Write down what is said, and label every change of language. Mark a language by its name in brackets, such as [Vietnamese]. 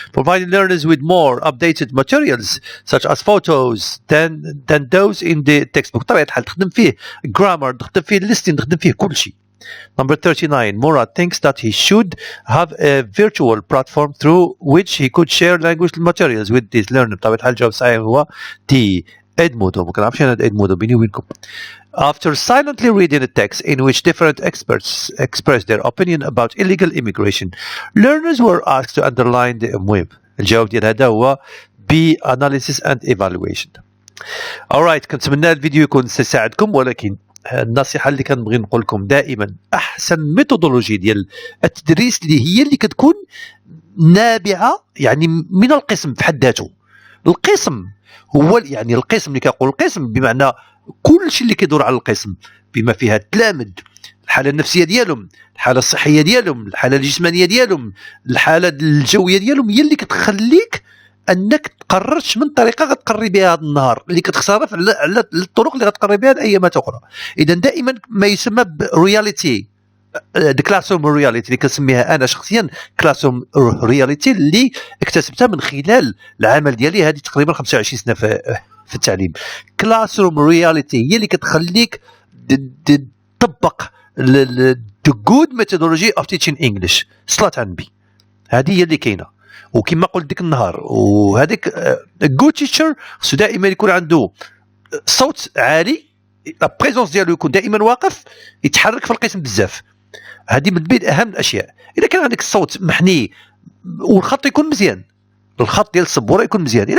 [English] Providing learners with more updated materials such as photos than those in the textbook. [Arabic] بطبيعة الحال تخدم فيه [English] grammar، [Arabic] تخدم فيه [English] listing، [Arabic] تخدم فيه كل شيء. [English] Number 39, Murad thinks that he should have a virtual platform through which he could share language materials with his learners. [Arabic] بطبيعة الحال الجواب الصحيح هو D. [English] Edmodo. [Arabic] ما كنعرفش أنا Edmodo بيني وبينكم. [English] After silently reading a text in which different experts expressed their opinion about illegal immigration, learners were asked to underline the المهم. [Arabic] الجواب ديال هذا هو B. [English] Analysis and evaluation. [Arabic] Alright, كنتمنى الفيديو يكون سيساعدكم، ولكن النصيحة اللي كنبغي نقول لكم دائما أحسن ميثودولوجي ديال التدريس اللي كتكون نابعة يعني من القسم في حد ذاته. القسم هو يعني القسم اللي كنقول القسم بمعنى كل شيء اللي كيدور على القسم بما فيها التلامذ، الحاله النفسيه ديالهم، الحاله الصحيه ديالهم، الحاله الجسمانيه ديالهم، الحاله الجويه ديالهم، هي اللي كتخليك انك تقررش من طريقه غتقري بها هذا النهار اللي كتخسر على الطرق اللي غتقري بها الايامات اخرى. اذا دائما ما يسمى برياليتي، كلاسروم رياليتي اللي كنسميها انا شخصيا كلاسروم رياليتي، اللي اكتسبتها من خلال العمل ديالي هذه تقريبا 25 سنه في التعليم. كلاسروم رياليتي هي اللي كتخليك تطبق [English] the good methodology of teaching English. [Arabic] صلاة على النبي، هذه هي اللي كاينه. وكما قلت ديك النهار، وهذيك [English] good teacher [Arabic] خصو دائما يكون عنده صوت عالي، لا بريزونس ديالو يكون دائما واقف، يتحرك في القسم بزاف. هذه من بين اهم الاشياء. اذا كان عندك الصوت محني والخط يكون مزيان، الخط ديال السبوره يكون مزيان.